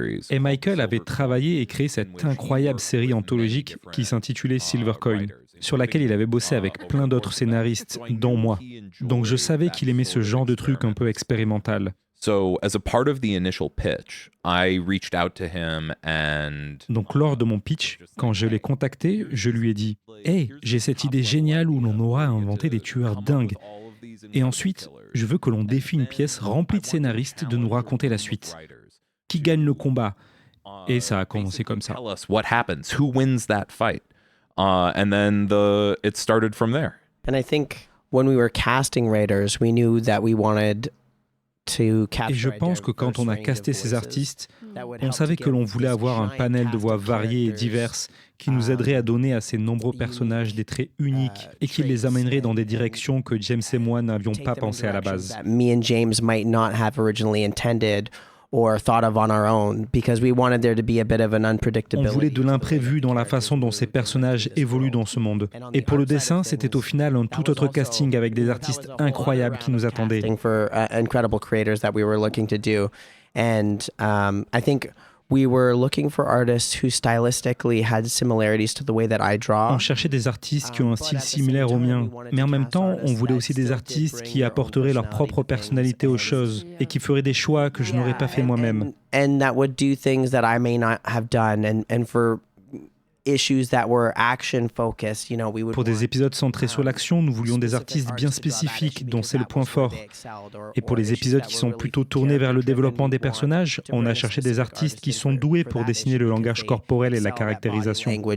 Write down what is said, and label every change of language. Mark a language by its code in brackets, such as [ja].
[fr] Et Michael avait travaillé et créé cette incroyable série anthologique qui s'intitulait Silver Coin, sur laquelle il avait bossé avec plein d'autres scénaristes, dont moi. Donc je savais qu'il aimait ce genre de truc un peu expérimental. [en] So, as a part of the initial pitch, I reached out to him and [fr] Donc lors de mon pitch, quand je l'ai contacté, je lui ai dit « Hey, j'ai cette idée géniale où l'on aura inventé des tueurs dingues. Et ensuite, je veux que l'on défie une pièce remplie de scénaristes de nous raconter la suite. Qui gagne le combat ?» Et ça a commencé comme ça. [en] Tell us what happens, who wins that fight, and then it started from there. And I think when we were casting writers, we knew that we wanted to capture [fr] Et je pense que quand on a casté ces artistes, on savait que l'on voulait avoir un panel de voix variées et diverses qui nous aiderait à donner à ces nombreux personnages des traits uniques et qui les amènerait dans des directions que James et moi n'avions pas pensé à la base. [en] Me and James might not have originally intended or thought of on our own, because we wanted there to be a bit of an [fr] On [en] unpredictability. [fr] voulait de l'imprévu dans la façon dont ces personnages évoluent dans ce monde. Et pour le dessin, c'était au final un tout autre casting avec des artistes incroyables qui nous attendaient. [en] For incredible creators that we were looking to do, and I think we were looking for artists who stylistically had similarities to the way that I draw. [fr] On cherchait des artistes qui ont un style similaire au mien, mais en même temps, on voulait aussi des artistes qui apporteraient leur propre personnalité aux choses et qui feraient des choix que je n'aurais pas fait moi-même. [en] And that would do things that I may not have done, and for issues that were action focused, you know, we would [fr] Pour des épisodes centrés sur l'action, nous voulions des artistes bien spécifiques dont c'est le point fort. Et pour les épisodes qui sont plutôt tournés vers le développement des personnages, on a cherché des artistes qui sont doués pour dessiner le langage corporel et la caractérisation.